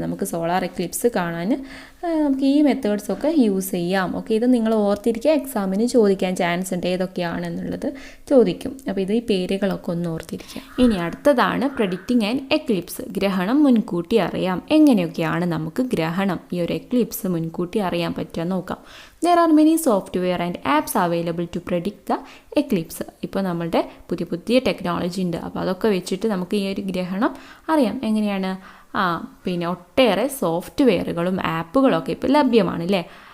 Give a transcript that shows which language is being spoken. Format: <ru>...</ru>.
<ml>നമുക്ക് solar Eclipse കാണാൻ നമുക്ക് ഈ മെത്തേഡ്സൊക്കെ യൂസ് ചെയ്യാം. ഓക്കെ, ഇത് നിങ്ങൾ ഓർത്തിരിക്കുക, എക്സാമിന് ചോദിക്കാൻ ചാൻസ് ഉണ്ട് ഏതൊക്കെയാണെന്നുള്ളത് ചോദിക്കും. അപ്പോൾ ഇത് ഈ പേരുകളൊക്കെ ഒന്ന് ഓർത്തിരിക്കുക. ഇനി അടുത്തതാണ്</ml> <en>Predicting and eclipse.</en> <ml>ഗ്രഹണം മുൻകൂട്ടി അറിയാം. എങ്ങനെയൊക്കെയാണ് നമുക്ക് ഗ്രഹണം, ഈ ഒരു എക്ലിപ്സ് മുൻകൂട്ടി അറിയാൻ പറ്റുക നോക്കാം.</ml> <en>There are many software and apps available to predict the eclipse.</en> <ml>ഇപ്പോൾ നമ്മളുടെ പുതിയ ടെക്നോളജി ഉണ്ട്. അപ്പോൾ അതൊക്കെ വെച്ചിട്ട് നമുക്ക് ഈ ഒരു ഗ്രഹണം അറിയാം. എങ്ങനെയാണ്? പിന്നെ ഒട്ടേറെ സോഫ്റ്റ്വെയറുകളും ആപ്പുകളൊക്കെ ഇപ്പോൾ ലഭ്യമാണ് അല്ലേ.</ml>